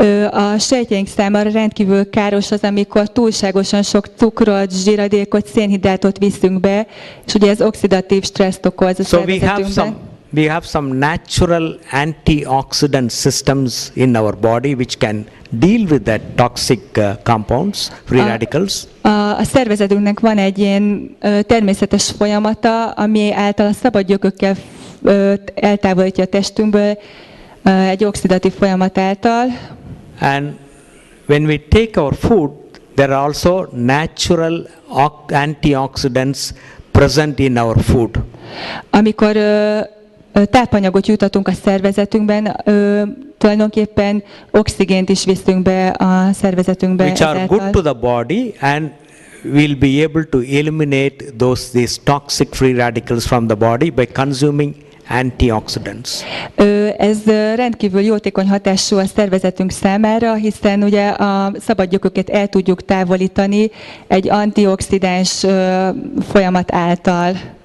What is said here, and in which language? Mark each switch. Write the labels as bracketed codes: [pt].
[hu] A sejtjeink számára rendkívül káros az, amikor túlságosan sok cukrot, zsíradékot, szénhidrátot viszünk be, és ugye ez oxidatív stresszt okoz a szervezetünkben. [en] We have some natural antioxidant systems in our body which can deal with that toxic compounds, free radicals. [hu] A szervezetünknek van egy ilyen természetes folyamata, ami által a szabad gyökökkel eltávolítja a testünkből egy oxidatív folyamat által. [en] And when we take our food, there are also natural antioxidants present in our food. [hu] Amikor tápanyagot jutatunk a szervezetünkben, tulajdonképpen oxigént is viszünk be a szervezetünkbe. [en] Which are good to the body, and we'll be able to eliminate these toxic free radicals from the body by consuming antioxidants. [hu] Ez rendkívül jótékony hatású a szervezetünk számára, hiszen ugye a szabadgyököket el tudjuk távolítani egy antioxidáns folyamat által.